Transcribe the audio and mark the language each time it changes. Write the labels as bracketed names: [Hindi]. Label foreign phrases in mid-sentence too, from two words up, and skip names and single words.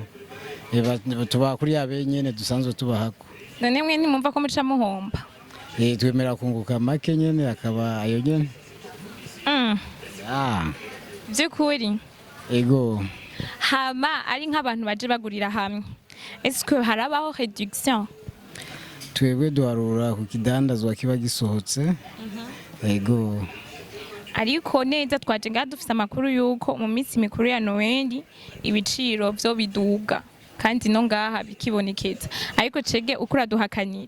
[Rundi] Tuba kuri yabenyene dusanzwe tubahako. None mwe nimumva ko muca muhomba? Twemera kunguka make nyene akaba ayo nyene. Byukuri. Ego. Hama ari nk'abantu baje bagurira hamwe. [French] Est-ce que harabaho réduction? [Rundi] Twebwe duharura ku kidandazwa kiba gisohotse. Ego. Ariko neza twaje nga dufise amakuru yuko mu minsi mikuru ya Noel ibiciro byo biduga. kandi no ngaha bikibonekeza ariko cege ukura duhakanira